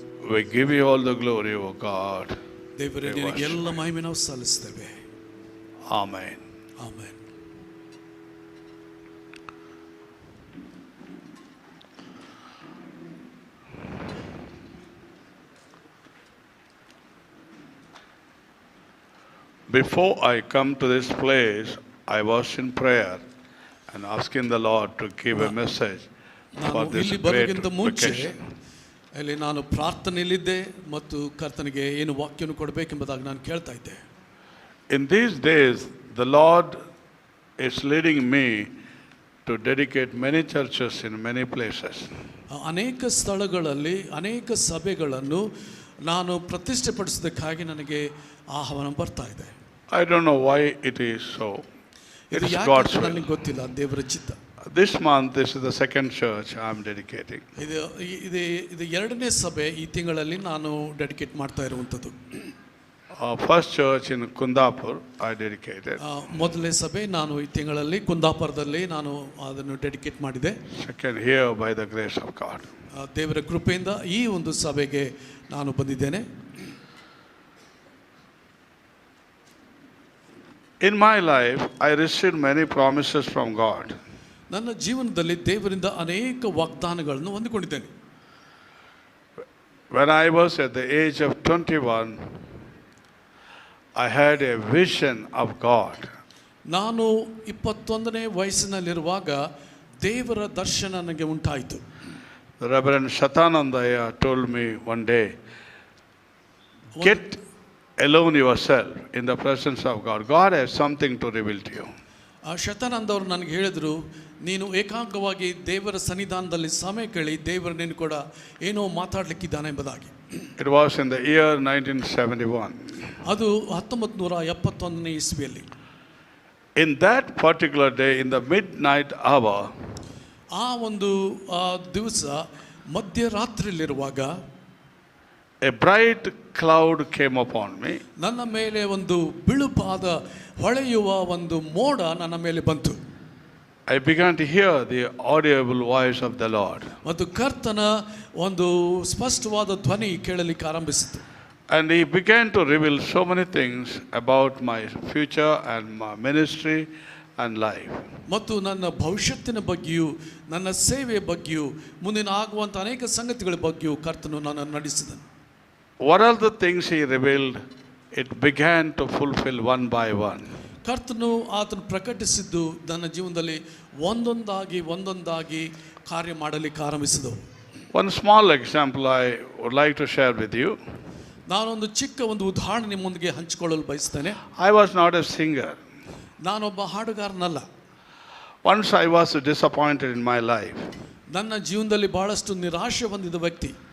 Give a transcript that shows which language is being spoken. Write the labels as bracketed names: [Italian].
[English] We give you all the glory, O God. [Kannada] ದೇವರೇ, ನಿನಗೆ ಎಲ್ಲ ಮಹಿಮೆ ನಾವು ಸಲ್ಲಿಸ್ತೇವೆ. [English] Amen. [Kannada] Amen. [English] Before I come to this place, I was in prayer and asking the Lord to give a message for [Kannada] ನಾನು [English] this [Kannada] ಇಲ್ಲಿ [English] great [Kannada] ಬರೋಕ್ಕಿಂತ ಮುಂಚೆ [English] vacation. [Kannada] ಅಲ್ಲಿ ನಾನು ಪ್ರಾರ್ಥನೆಯಲ್ಲಿದ್ದೆ ಮತ್ತು ಕರ್ತನಿಗೆ ಏನು ವಾಕ್ಯವನ್ನು ಕೊಡಬೇಕೆಂಬುದಾಗಿ ನಾನು ಕೇಳ್ತಾ ಇದ್ದೆ. [English] In these days, the Lord is leading me to dedicate many churches in many places. [Kannada] ಅನೇಕ ಸ್ಥಳಗಳಲ್ಲಿ ಅನೇಕ ಸಭೆಗಳನ್ನು ನಾನು ಪ್ರತಿಷ್ಠೆಪಡಿಸೋದಕ್ಕಾಗಿ ನನಗೆ ಆಹ್ವಾನ ಬರ್ತಾ ಇದೆ. [English] I don't know why it is so. It [Kannada] ಇದು [English] is [Kannada] ಯಾಕೆ [English] God's [Kannada] ಅಂತ [English] will. [Kannada] ನನಗೆ ಗೊತ್ತಿಲ್ಲ, ದೇವರ ಚಿತ್ತ. [English] This month, this is the second church I am dedicating. [Kannada] ಇದು ಎರಡನೇ ಸಭೆ ಈ ತಿಂಗಳಲ್ಲಿ ನಾನು ಡೆಡಿಕೇಟ್ ಮಾಡ್ತಾ ಇರುವಂಥದ್ದು. [English] First church in Kundapur I dedicated. [Kannada] ಮೊದಲನೇ ಸಭೆ ನಾನು ಈ ತಿಂಗಳಲ್ಲಿ ಕುಂದಾಪುರದಲ್ಲಿ ನಾನು ಅದನ್ನು ಡೆಡಿಕೇಟ್ ಮಾಡಿದೆ. [English] Second here by the grace of God. [Kannada] ದೇವರ ಕೃಪೆಯಿಂದ ಈ ಒಂದು ಸಭೆಗೆ ನಾನು ಬಂದಿದ್ದೇನೆ. [English] In my life, I received many promises from God. [Kannada] ನನ್ನ ಜೀವನದಲ್ಲಿ ದೇವರಿಂದ ಅನೇಕ ವಾಗ್ದಾನಗಳನ್ನು ಹೊಂದಿಕೊಂಡಿದ್ದೇನೆ. [English] When I was at the age of 21, I had a vision of God. [Kannada] ನಾನು 21ನೇ ವಯಸ್ಸಿನಲ್ಲಿರುವಾಗ ದೇವರ ದರ್ಶನ ನನಗೆ ಉಂಟಾಯಿತು. [English] The Reverend Shatanandaya told me one day, get alone yourself in the presence of God. God has something to reveal to you. [Kannada] Shatananda ಅವರು ನನಗೆ ಹೇಳಿದರು, ನೀನು ಏಕಾಂಗವಾಗಿ ದೇವರ ಸನ್ನಿಧಾನದಲ್ಲಿ ಸಮಯ ಕೇಳಿ, ದೇವರು ನೀನು ಕೂಡ ಏನೋ ಮಾತಾಡಲಿಕ್ಕಿದ್ದಾನೆ ಎಂಬುದಾಗಿ. [English] It was in the year 1971. [Kannada] ಅದು 1971ನೇ ಇಸ್ವಿಯಲ್ಲಿ. [English] In that particular day, in the midnight hour, [Kannada] ಆ ಒಂದು ದಿವಸ ಮಧ್ಯರಾತ್ರಿಯಲ್ಲಿರುವಾಗ [English] a bright cloud came upon me. [Kannada] ನನ್ನ ಮೇಲೆ ಒಂದು ಬಿಳುಪಾದ ಹೊಳೆಯುವ ಒಂದು ಮೋಡ ನನ್ನ ಮೇಲೆ ಬಂತು. [English] I began to hear the audible voice of the Lord. [Kannada] ಮತ್ತು ಕರ್ತನ ಒಂದು ಸ್ಪಷ್ಟವಾದ ಧ್ವನಿ ಕೇಳಲಿಕ್ಕೆ ಆರಂಭಿಸಿತು. [English] And he began to reveal so many things about my future and my ministry and life. [Kannada] ಮತ್ತು ನನ್ನ ಭವಿಷ್ಯತ್ತಿನ ಬಗ್ಗೆಯೂ ನನ್ನ ಸೇವೆಯ ಬಗ್ಗೆಯೂ ಮುಂದಿನ ಆಗುವಂಥ ಅನೇಕ ಸಂಗತಿಗಳ ಬಗ್ಗೆಯೂ ಕರ್ತನು ನನ್ನನ್ನು ನಡೆಸಿದನು. [English] What are the things he revealed? It began to fulfill one by one. [Kannada] ಕರ್ತನು ಆತನು ಪ್ರಕಟಿಸಿದ್ದು ನನ್ನ ಜೀವನದಲ್ಲಿ ಒಂದೊಂದಾಗಿ ಕಾರ್ಯ ಮಾಡಲಿಕ್ಕೆ ಆರಂಭಿಸಿದವು. [English] One small example I would like to share with you. [Kannada] ನಾನೊಂದು ಚಿಕ್ಕ ಒಂದು ಉದಾಹರಣೆ ನಿಮ್ಮೊಂದಿಗೆ ಹಂಚಿಕೊಳ್ಳಲು ಬಯಸ್ತೇನೆ. [English] I was not a singer. [Kannada] ನಾನೊಬ್ಬ ಹಾಡುಗಾರನಲ್ಲ. [English] Once I was disappointed in my life. [Kannada] ನನ್ನ ಜೀವನದಲ್ಲಿ ಬಹಳಷ್ಟು ನಿರಾಶೆ ಹೊಂದಿದ ವ್ಯಕ್ತಿ.